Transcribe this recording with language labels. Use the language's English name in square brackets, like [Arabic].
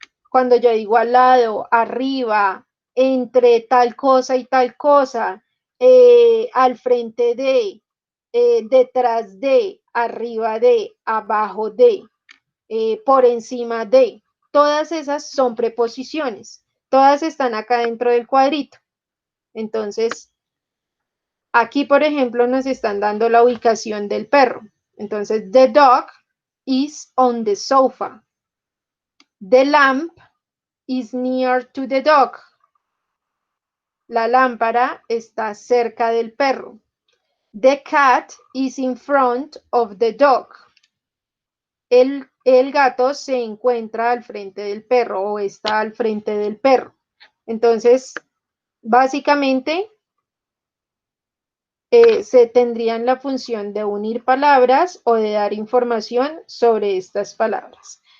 [Spanish] Cuando yo digo al lado, arriba, entre tal cosa y tal cosa, al frente de, detrás de, arriba de, abajo de, por encima de, todas esas son preposiciones. Todas están acá dentro del cuadrito. Entonces, aquí, por ejemplo, nos están dando la ubicación del perro. [English] Entonces, the dog is on the sofa. The lamp is near to the dog. [Spanish] La lámpara está cerca del perro. [English] The cat is in front of the dog. [Spanish] El gato se encuentra al frente del perro o está al frente del perro. Entonces, básicamente, se tendrían la función de unir palabras o de dar información sobre estas palabras.